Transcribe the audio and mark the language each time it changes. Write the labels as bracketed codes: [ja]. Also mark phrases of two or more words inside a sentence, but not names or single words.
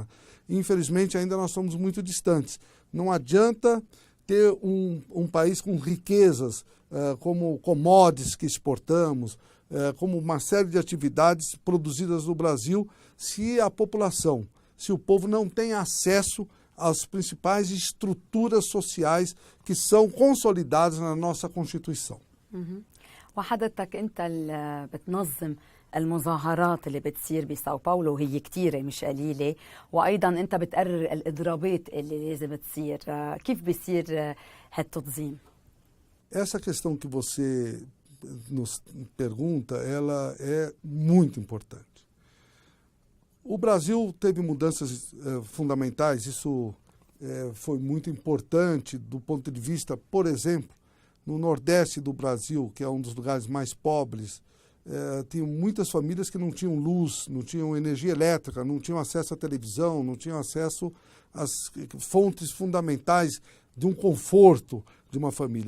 [pt] Infelizmente, ainda nós somos muito distantes. Não adianta ter um país com riquezas, como commodities que exportamos, como uma série de atividades produzidas no Brasil, se a população, se o povo não tem acesso às principais estruturas sociais que são consolidadas na nossa Constituição. [ar] وحضرتك أنت بتنظم المظاهرات اللي بتصير بساو باولو، وهي كتيرة مش قليلة، وأيضا أنت بتقرر الإضرابات اللي لازم تصير. كيف بيصير هالتنظيم؟ [pt] Essa questão que você nos pergunta, ela é muito importante. O Brasil teve mudanças fundamentais, isso foi muito importante do ponto de vista, por exemplo, no Nordeste do Brasil, que é um dos lugares mais pobres, tinham muitas famílias que não tinham luz, não tinham energia elétrica, não tinham acesso à televisão, não tinham acesso às fontes fundamentais de um conforto de uma família.